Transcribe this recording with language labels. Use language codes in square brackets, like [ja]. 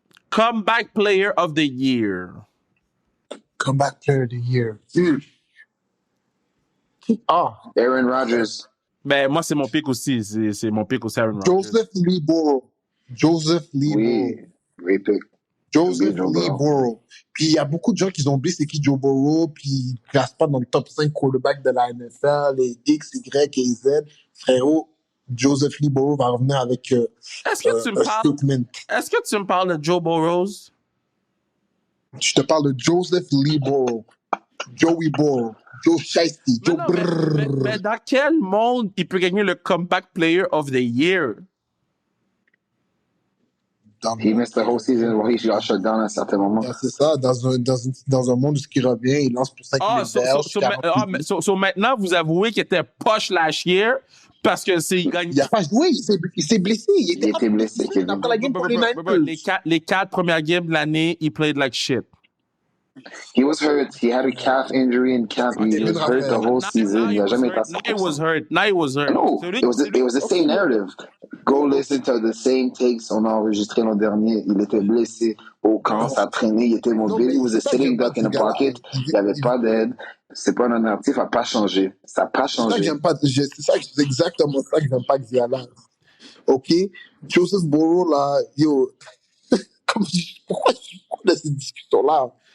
[en] Comeback Player of the Year. Comeback Player of the Year. Aaron Rodgers. [fr] Ben, moi, c'est mon pick aussi. C'est mon pick aussi, Aaron Rodgers. Joseph Lee [en] Oui, great pick. Joseph Lee Burrow. [fr] Puis il y a beaucoup de gens qui ont oublié c'est qui Joe Burrow, puis ils ne classent pas dans le top 5 quarterbacks de la NFL, les X, Y et Z. Frérot, Joseph Lee Burrow va revenir avec Est-ce que tu me parles de Joe Burrow? Je te parle de Joseph Lee Burrow. Joey Burrow. Joe Shiesty. Joe mais dans quel monde il peut gagner le Comeback Player of the Year? [en] He missed the whole season where he got shut down [fr] à un certain moment. C'est ça, dans un monde où il revient, il lance pour 5 000 so maintenant, vous avouez qu'il était poche [en] last year [fr] parce que c'est... Il n'a pas joué, il s'est blessé. Il était blessé. Après la game pour les Niners. Les 4 premières games de l'année, il [en] played like shit. He was hurt. He had a calf injury in camp. He was hurt the whole season. [fr] Il n'a jamais été [en] Now he was hurt. No, it was the same narrative. Go listen to the same takes. [fr] On a enregistré l'an dernier. Il était blessé au camp, ça traînait, il était mobile. [en] He was a sitting duck in the pocket. [fr] Il n'y avait pas d'aide. C'est pas un narratif, ça n'a pas changé. Ça n'a pas changé. C'est exactement ça que j'aime pas que Ziala. OK? Joseph Burrow, là, yo. Pourquoi je suis de cette discussion-là?